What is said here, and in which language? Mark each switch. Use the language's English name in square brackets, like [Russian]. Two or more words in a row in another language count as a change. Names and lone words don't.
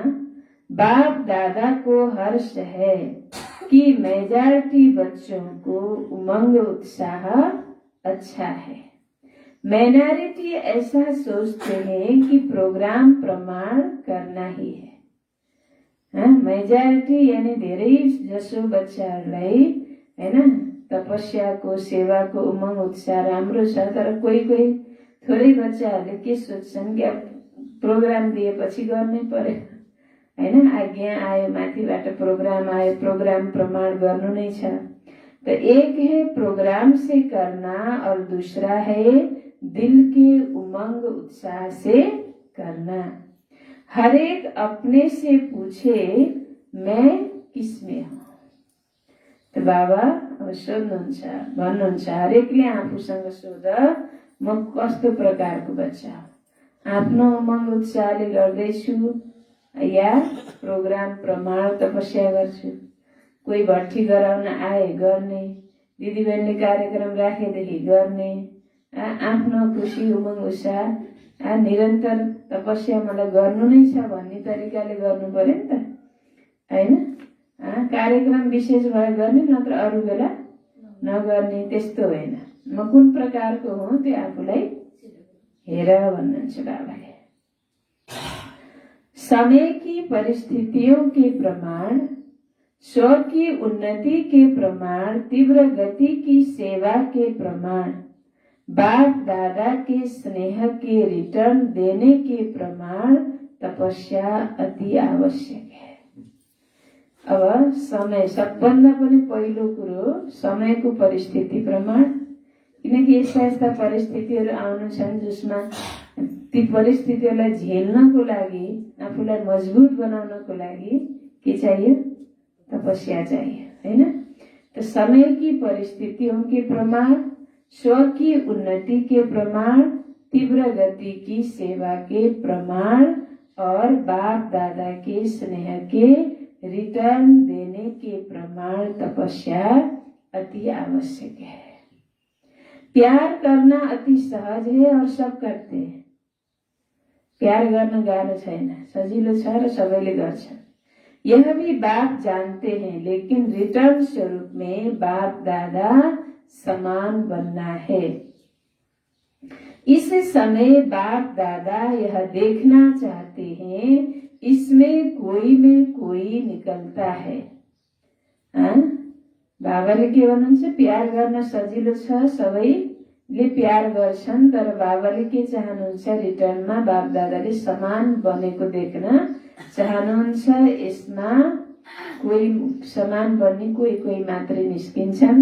[Hindi] बाप दादा को हर्ष है कि मेजॉरिटी बच्चों को उमंग उत्साह अच्छा है। माइनॉरिटी ऐसा सोचते हैं कि प्रोग्राम प्रमाण करना ही है। [Nepali] मेजॉरिटी यानी धेरै जसो बच्चाहरूलाई हैन तपस्याको सेवाको उमंग उत्साह राम्रो छ, तर कोही कोही थोरै बच्चाहरूले के सोच्छन् कि अब प्रोग्राम दिएपछि गर्नै पर्यो हैन। आज्ञा आयो, माथिबाट प्रोग्राम आयो, प्रोग्राम प्रमाण गर्नु नै छ। [Hindi] तो एक है प्रोग्राम से करना और दूसरा है दिल के उमंग उत्साह से करना। हर एक अपने से पूछे मैं किसमें हूँ। [Nepali] तो बाबा अब सोध्नुहुन्छ भन्नुहुन्छ हरेकले आफूसँग सोध म कस्तो प्रकारको बच्चा हो। आफ्नो उमंग उत्साहले गर्दैछु या प्रोग्राम प्रमाण तपस्या गर्छु। कोही भट्टी गराउन आए गर्ने, दिदीबहिनीले कार्यक्रम राखेदेखि गर्ने, आफ्नो खुसी उमंग उत्साह निरन्तर तपस्या मलाई गर्नु नै छ भन्ने तरिकाले गर्नु पर्यो नि त, होइन? कार्यक्रम विशेष भए गर्ने, नत्र अरू बेला नगर्ने, त्यस्तो होइन। म कुन प्रकारको हुँ त्यो आफूलाई हेर भन्नुहुन्छ बाबाले। [Hindi] समय की परिस्थितियों के प्रमाण, स्व की उन्नति के प्रमाण, तीव्र गति की सेवा के प्रमाण, बाप दादा के स्नेह के रिटर्न देने के प्रमाण, तपस्या अति आवश्यक है। [Nepali] अब समय सबभन्दा पनि पहिलो कुरो समयको परिस्थिति प्रमाण, किनकि यस्ता यस्ता परिस्थितिहरू आउनु छन् जसमा ती परिस्थितिहरूलाई झेल्नको लागि, आफूलाई मजबुत बनाउनको लागि के चाहियो? [Hindi] तपस्या चाहिए, हैन? तो समय की परिस्थितियों के प्रमाण, स्व की उन्नति के प्रमाण, तीव्र गति की सेवा के प्रमाण और बाप दादा के स्नेह के रिटर्न देने के प्रमाण, तपस्या अति आवश्यक है। प्यार करना अति सहज है और सब करते हैं। [Nepali] प्यार गर्न गाह्रो छैन, सजिलो छ र सबैले गर्छन्। [Hindi] यह भी बाप जानते हैं, लेकिन रिटर्न स्वरूप में बाप दादा समान बनना है। इस समय बाप दादा यह देखना चाहते हैं, इसमें कोई में कोई निकलता है। [Nepali] बाबाले के भन्नुहुन्छ? प्यार गर्न सजिलो छ, सबैले प्यार गर्छन्, तर बाबाले के चाहनुहुन्छ? रिटर्नमा बाप दादाले समान बनेको देख्न चाहनुहुन्छ। यसमा कोही समान बन्ने कोही मात्रै निस्किन्छन्।